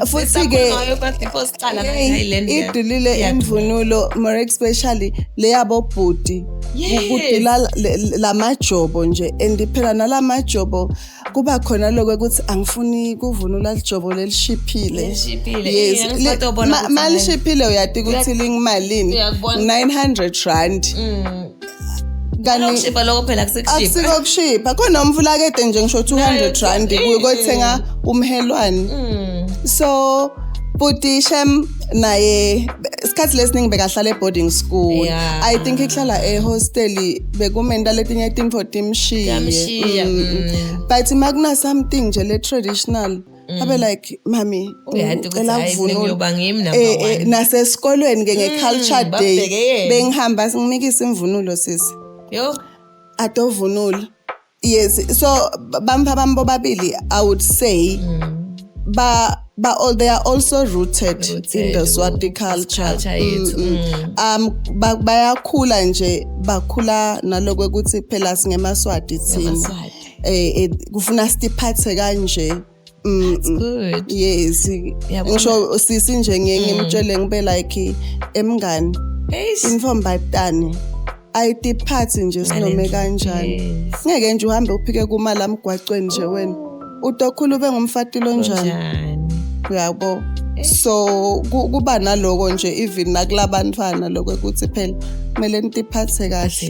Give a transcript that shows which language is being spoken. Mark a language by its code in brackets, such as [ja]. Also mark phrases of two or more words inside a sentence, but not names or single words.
[ss] futhi ke idulile imvunulo [en] more especially [ss] le yabo bhuti ukudila la majobo nje and phela nala majobo kuba khona lokho ukuthi angifuni kuvunula lijobo lelishiphile yes mali shiphile uyati ukuthi lingimalini 900 rand Ukushipa lokho phela kusekushipa. Akusikushipa. Khona umvula kede nje ngisho 200 rand ukuyothenga umhelwane. So Buti Shem naye isikhathi lesiningi bekahlala [en] boarding school. I think [ss] ihlala hostel bekumenda letinye timfo timshiye. [en] But magna something nje le traditional. [ss] Abe like mami uyacela kuvunula nase esikolweni ngeculture day bengihamba singimikisa imvunulo sisi. Yo atovunula yes so bampa bambo babili [en] I would say they are also rooted in the Swati culture [ss] bayakhula nje bakhula naloko ukuthi phela singemaswati thina kufuna siphathe kanje. [en] That's good. Yes. [ss] Ngisho sisi nje ngimtshele ngibe like emngani infombatane ayitiphathi nje sinome kanjani ngeke nje uhambe uphike kumala emgwacweni nje wena utokhulu ube ngumfatilo njani uyabo so kuba naloko nje even nakulabantwana lokho ukuthi phela kumele nitiphathe kahle